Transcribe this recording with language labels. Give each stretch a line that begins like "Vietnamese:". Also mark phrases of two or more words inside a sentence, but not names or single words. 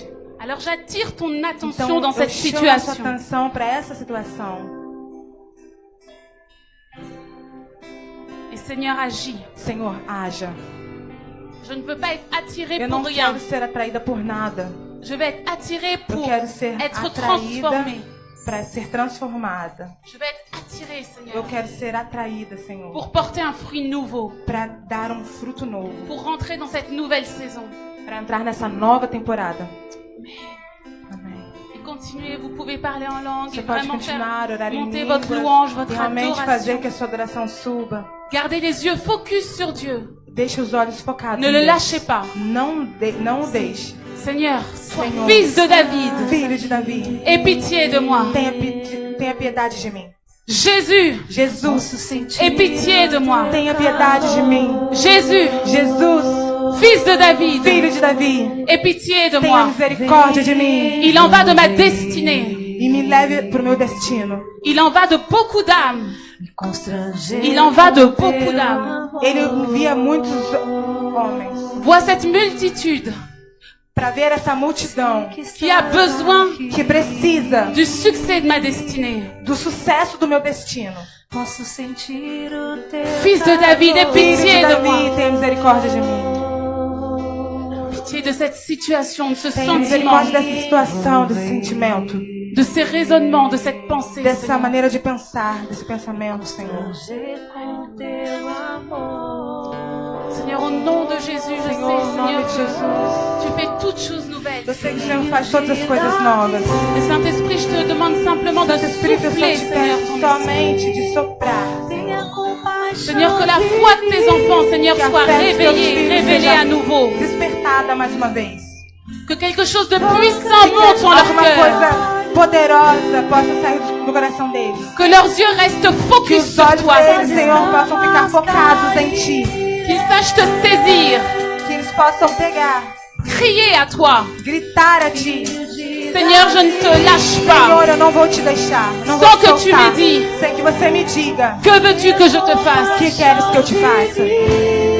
French: Alors j'attire ton attention
Portuguese: Então,
French: dans
Portuguese: eu
French: cette
Portuguese: chamo a sua
French: situation.
Portuguese: atenção para essa situação.
French: Et Seigneur, agis.
Portuguese: Senhor, haja.
French: Je ne veux pas être attirée
Portuguese: Eu
French: pour
Portuguese: não
French: rien.
Portuguese: quero ser atraída por nada.
French: Je vais être attirée
Portuguese: Eu
French: pour
Portuguese: quero ser
French: être
Portuguese: atraída
French: transformée.
Portuguese: para ser transformada.
French: Je vais être attirée,
Portuguese: Eu
French: Seigneur,
Portuguese: quero ser atraída, Senhor,
French: pour porter un fruit nouveau,
Portuguese: para dar um fruto novo,
French: pour rentrer dans cette nouvelle saison.
Portuguese: para entrar nessa nova temporada. Amém.
French: Et continuez, vous pouvez parler en langue
Portuguese: Você
French: et
Portuguese: pode
French: vraiment faire
Portuguese: continuar a orar em
French: monter
Portuguese: línguas,
French: votre louange, votre
Portuguese: realmente fazer
French: adoration.
Portuguese: que a sua adoração suba.
French: Gardez les yeux focus sur Dieu.
Portuguese: Deixe os olhos focados
French: Ne
Portuguese: em
French: le
Portuguese: Deus.
French: lâchez pas.
Portuguese: Não o deixe.
French: Seigneur, sois
Portuguese: Senhor,
French: fils de David.
Portuguese: Filho de Davi,
French: Aie pitié de moi.
Portuguese: tenha piedade de mim.
French: Jésus,
Portuguese: Jesus,
French: aie pitié de moi.
Portuguese: tenha piedade de mim.
French: Jésus,
Portuguese: Jesus,
French: fils de David,
Portuguese: Filho de Davi,
French: aie pitié de
Portuguese: tenha
French: moi.
Portuguese: misericórdia de mim.
French: Il en va de ma destinée.
Portuguese: E me leve para o meu destino.
French: Il en va de beaucoup d'âmes. Il en va de beaucoup d'âmes.
Portuguese: Ele envia muitos homens
French: Vois cette multitude
Portuguese: para ver essa multidão
French: qui a besoin
Portuguese: que precisa
French: du succès de ma destinée.
Portuguese: do sucesso do meu destino.
French: Fils de David, aie
Portuguese: Filho
French: pitié de
Portuguese: de Davi,
French: moi.
Portuguese: tenha misericórdia de mim.
French: Pitié de cette situation, de ce
Portuguese: Tenha
French: sentiment,
Portuguese: misericórdia dessa situação, desse sentimento,
French: de ces raisonnements, de cette pensée.
Portuguese: dessa
French: Seigneur.
Portuguese: maneira de pensar, desse pensamento, Senhor.
French: Seigneur, au nom de Jésus, je
Portuguese: Senhor,
French: sais,
Portuguese: em nome
French: Seigneur,
Portuguese: de Jesus,
French: tu fais toutes choses nouvelles.
Portuguese: eu sei que o Senhor faz todas as coisas novas.
French: Et Saint-Esprit, je te demande simplement de
Portuguese: Santo Espírito, eu só
French: souffler,
Portuguese: te
French: Seigneur,
Portuguese: peço
French: ton esprit.
Portuguese: somente de soprar.
French: Seigneur, que la foi de tes enfants, Seigneur,
Portuguese: Que a
French: soit
Portuguese: fé dos teus
French: réveillée,
Portuguese: filhos
French: révélée
Portuguese: seja
French: à nouveau.
Portuguese: despertada mais uma vez.
French: Que quelque chose de puissant monte en leur
Portuguese: Alguma
French: cœur.
Portuguese: coisa poderosa possa sair do coração deles.
French: Que leurs yeux restent
Portuguese: Que
French: focus
Portuguese: os
French: sur
Portuguese: olhos
French: toi,
Portuguese: deles,
French: Seigneur.
Portuguese: Senhor, possam ficar focados em Ti.
French: Qu'ils sachent te saisir,
Portuguese: Que eles possam pegar,
French: crier à toi.
Portuguese: gritar a Ti.
French: Seigneur, je ne te lâche pas.
Portuguese: Senhor, eu não vou te deixar. Não vou Só te
French: que tu
Portuguese: soltar.
French: me dis.
Portuguese: Sem que você me diga.
French: Que veux-tu que je te
Portuguese: O
French: fasse?
Portuguese: que queres que eu te faça?